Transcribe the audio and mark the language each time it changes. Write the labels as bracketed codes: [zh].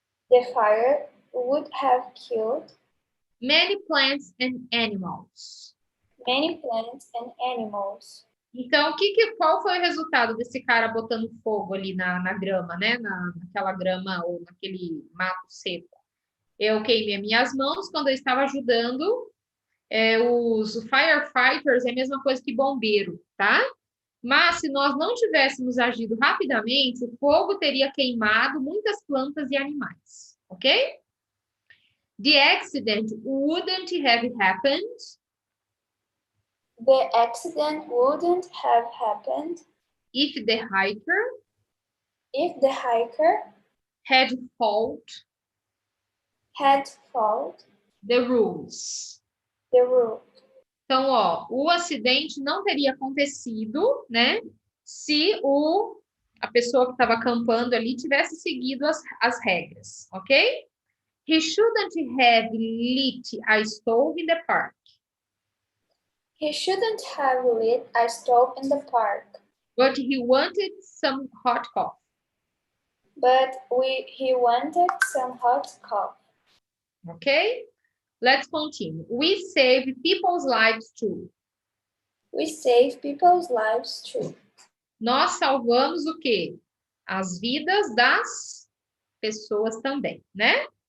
[en] The fire would have killed many plants and animals. many plants and animals. [pt] Então, qual foi o resultado desse cara botando fogo ali na grama, né? Naquela grama ou naquele mato seco? Eu queimei minhas mãos quando eu estava ajudando os firefighters, é a mesma coisa que bombeiro, tá? Mas se nós não tivéssemos agido rapidamente, o fogo teria queimado muitas plantas e animais, ok? [en] The accident wouldn't have happened The accident wouldn't have happened if the hiker had followed had followed the rules. the rule. [pt] Então, ó, o acidente não teria acontecido, né? Se a pessoa que estava acampando ali tivesse seguido as regras, ok? [en] He shouldn't have lit a stove in the park. He shouldn't have lit a stove in the park, But he wanted some hot coffee. he wanted some hot coffee. Okay? Let's continue. We save people's lives too. We save people's lives too. [pt] Nós salvamos o quê? As vidas das pessoas também, né?